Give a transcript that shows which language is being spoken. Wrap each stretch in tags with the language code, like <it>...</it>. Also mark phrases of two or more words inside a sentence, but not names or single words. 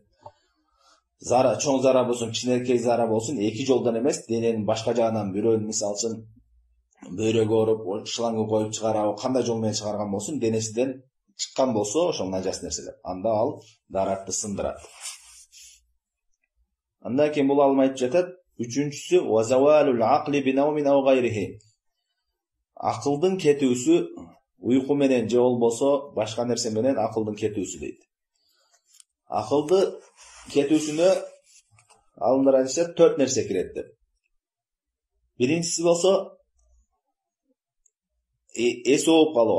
<ky>Чоң зара болсун, кичинекей зара болсун, эки жолдон эмес, дененин башка жагынан бирөөнү, мисалы үчүн бөйрөгө оруп, шланга коюп чыгарабы, кандай жол менен чыгарган болсун, денесинен чыккан болсо, ошол нажас нерселер. Анда ал даратты сындырат. Андан кийин бул алым айтып жатат.</ky> <ar>Үчүнчүсү وزوال العقل بنوم أو غيره.</ar> <ky>Акылдын кетүүсү уйку менен же болбосо башка нерсе менен акылдын кетүүсү дейт. Акылды кетүүсүнө алымдар айтышат 4 нерсе кирет деп. Биринчиси болсо эс ооп калуу.</ky>